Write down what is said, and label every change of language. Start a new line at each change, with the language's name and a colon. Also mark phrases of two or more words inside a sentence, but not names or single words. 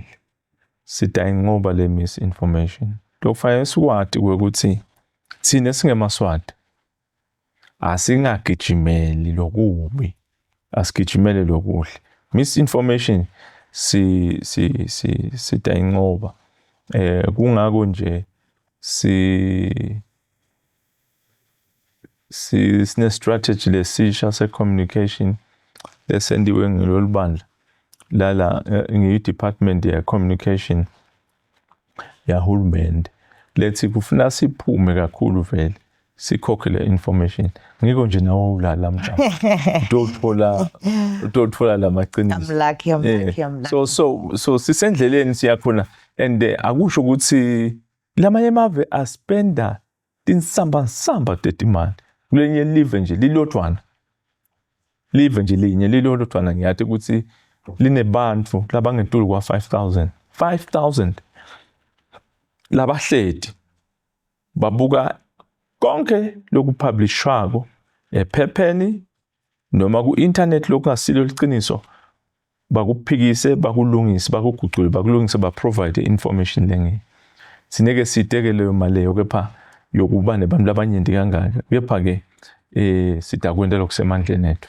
Swati: Sithi ngoba le misinformation. Lokufanele sikwati ukuthi thina singemaswati asingagijimeli lokubi, asigijimele lokuhle. Misinformation sithi ngoba kungako nje sine strategy lesisha se communication lesendiwe ngilolibandla lala ngiyi department ya communication ya hulumende lethi kufuna siphume kakhulu vele sikhokhe le information ngiko nje nawo ulala mntana utothola lamaqiniso.
English: I'm lucky.
Swati: So sisendleleni siyakhona and akusho ukuthi lamanye amave aspenda tinsamba tetimali kulenye live nje lilodwana live nje linye lilodwana ngiyathi ukuthi linebantu labangentuli kwa 5,000 labahleti babuka konke lokupublishwako ephepheni noma ku-internet lokungasilo liqiniso bakuphikise bakulungise bakugucule bakulungise baprovide information lengi sineke siteke leyo mali leyo kepha yokuba nebantu labanyenti kangaka kepha ke sidakwenda lokusemandleni ethu.